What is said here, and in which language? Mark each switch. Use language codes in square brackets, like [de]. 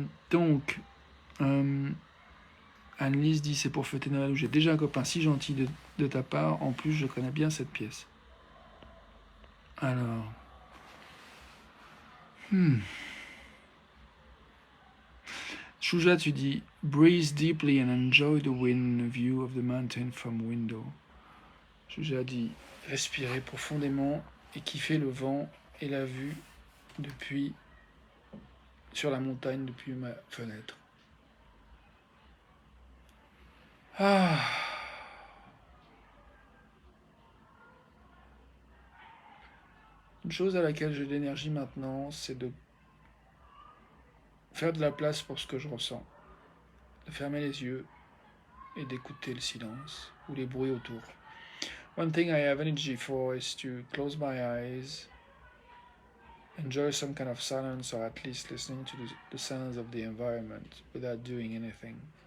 [fr] Donc, Annelise dit c'est pour fêter Noël où j'ai déjà un copain si gentil de ta part. En plus, je connais bien cette pièce. Alors, Juja, tu dis [en] breathe deeply and enjoy the wind view of the mountain from window. [fr] Juja dit respirer profondément et kiffer le vent et la vue sur la montagne depuis ma fenêtre. Ah. Une chose à laquelle j'ai de l'énergie maintenant, c'est de faire de la place pour ce que je ressens, de fermer les yeux et d'écouter le silence ou les bruits autour. [en] One thing I have energy for is to close my eyes enjoy some kind of silence, or at least listening to the sounds of the environment without doing anything.